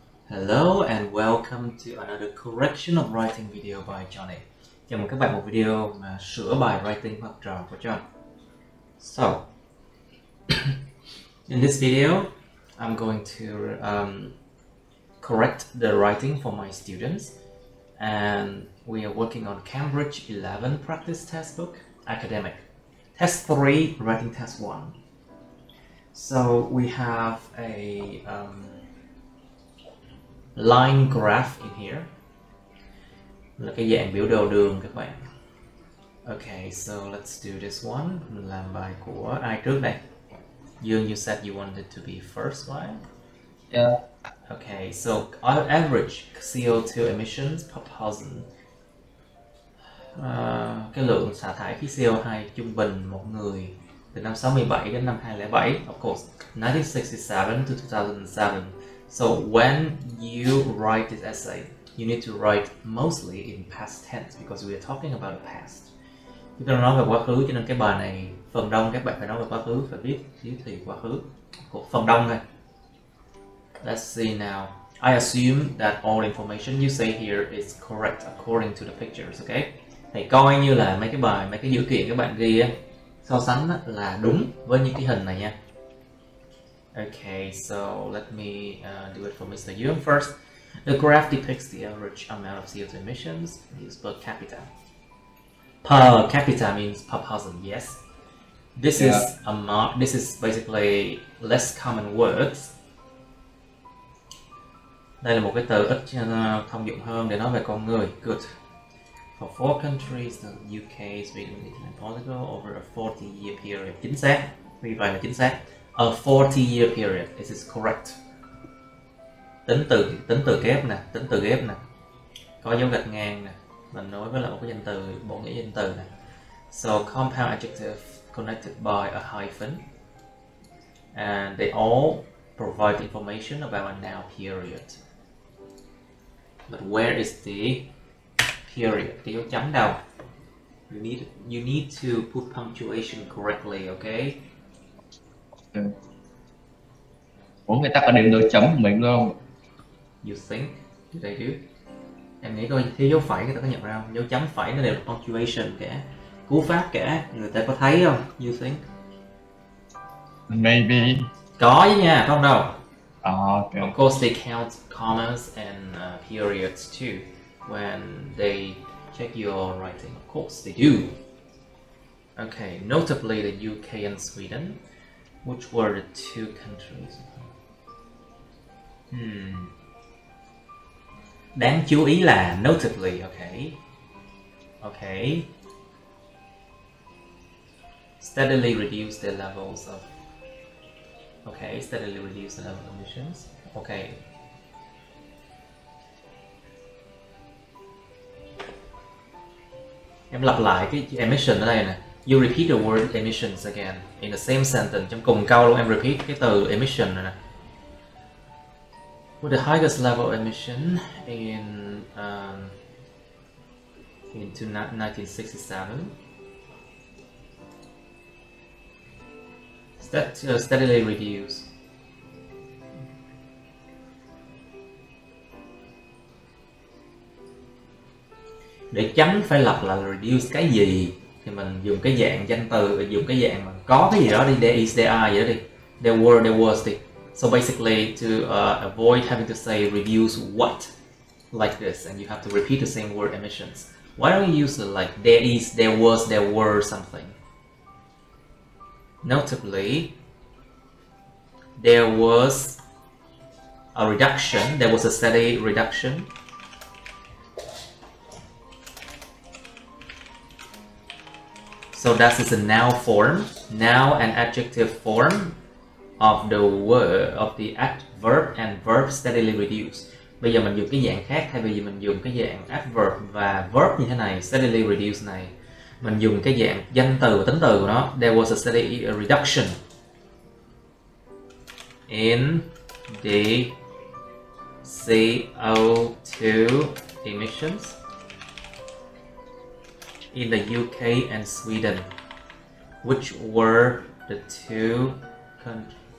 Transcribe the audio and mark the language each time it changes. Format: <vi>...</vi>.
<en>Hello and welcome to another correction of writing video by Johnny.</en> <vi>Chào mừng các bạn một video mà sửa bài writing học trò của John.</vi> <en>So, in this video, I'm going to correct the writing for my students, and we are working on Cambridge 11 practice test book, academic. Test 3, writing test 1. So we have a line graph in here,</en> <vi>là cái dạng biểu đồ đường các bạn.</vi> <en>Okay, so let's do this one.</en> <vi>Mình làm bài của ai trước đây?</vi> <en>Dương, you said you wanted to be first, right? Yeah. Okay, so our average CO2 emissions per person.</en> <vi>Cái lượng xả thải khí CO2 trung bình một người từ năm 67 đến năm 2007,</vi> <en>of course, 1967 to 2007. So when you write this essay, you need to write mostly in past tense because we are talking about the past.</en> <vi>Chúng ta nói về quá khứ, cho nên cái bài này phần đông các bạn phải nói về quá khứ, phải viết thì quá khứ của phần đông thôi.</vi> <en>Let's see now. I assume that all information you say here is correct according to the pictures, okay?</en> <vi>Thầy coi như là mấy cái dữ kiện các bạn ghi á, so sánh á, là đúng với những cái hình này nha.</vi> <en>Okay, so let me do it for Mr. Yuan first. The graph depicts the average amount of CO2 emissions used per capita. Per capita means per person, yes. This is basically less common words.</en> <vi>Đây là một cái từ ít thông dụng hơn để nói về con người.</vi> <en>Good. For four countries, the UK, Sweden, Italy, and Portugal, over a 40-year period.</en> <vi>Chính xác. Vì vậy là chính xác.</vi> <en>A 40-year period. This is correct.</en> <vi>Tính từ ghép nè, có dấu gạch ngang nè, mình nối với lại một cái danh từ, bộ nghĩa danh từ nè.</vi> <en>So compound adjective connected by a hyphen, and they all provide information about a now period. But where is the period?</en> <vi>Cái dấu chấm đâu?</vi> <en>You need to put punctuation correctly, okay?</en> <vi>Ủa, người ta có điểm dấu chấm của mình không?</vi> <en>You think? Do they do?</en> <vi>Em nghĩ coi thiếu dấu phẩy người ta có nhận ra không? Dấu chấm phẩy nó đều là punctuation cả, cú pháp cả, người ta có thấy không?</vi> <en>You think? Maybe.</en> <vi>Có chứ nha, không đâu.</vi> <en>Okay. Of course they count commas and periods too when they check your writing. Of course they do. Okay, notably the UK and Sweden, which were the two countries.</en> <vi>Đáng chú ý là notably, okay.</vi> <en>Steadily reduce their levels of steadily reduce the level of emissions. Okay.</en> <vi>Em lặp lại cái emission ở đây nè.</vi> <en>You repeat the word emissions again in the same sentence.</en> <vi>Trong cùng câu luôn em repeat cái từ emission này nè.</vi> <en>With the highest level of emission in 1967. Steadily reduce.</en> <vi>Để tránh phải lặp là reduce cái gì thì mình dùng cái dạng danh từ, dùng cái dạng mà có cái gì đó đi,</vi> <en>there is, there are</en> <vi>vậy đó đi,</vi> <en>there were, there was</en> <vi>đi.</vi> <en>So basically to avoid having to say reduce what like this, and you have to repeat the same word emissions. Why don't you use like there is, there was, there were something? Notably, there was a reduction, there was a steady reduction so that is a noun form, noun and adjective form of the word, of the adverb and verb steadily reduce.</en> <vi>Bây giờ mình dùng cái dạng khác, thay vì mình dùng cái dạng adverb và verb như thế này, steadily reduce này, mình dùng cái dạng danh từ và tính từ của nó.</vi> <en>There was a steady reduction in the CO2 emissions in the UK and Sweden, which were the two countries.</en>